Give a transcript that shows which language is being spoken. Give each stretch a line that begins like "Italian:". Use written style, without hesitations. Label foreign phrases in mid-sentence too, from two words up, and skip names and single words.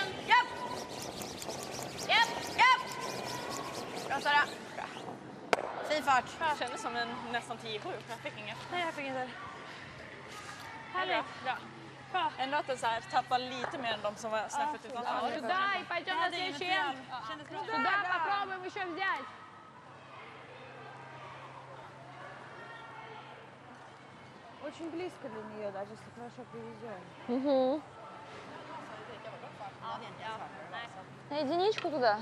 Swedish: Japp. Japp. Japp. Bra Sara. Bra. Fin fart. Det kändes som en nästan 10-7. Jag fick inget. Nej, jag fick inte. Härligt. Bra. Ändå att den så här tappar lite mer än de som var snäppet utanför.
Russian: Туда и пойдем на следующий энд. Туда попробуем еще взять. Очень близко для нее, даже если хорошо привезем. На единичку туда?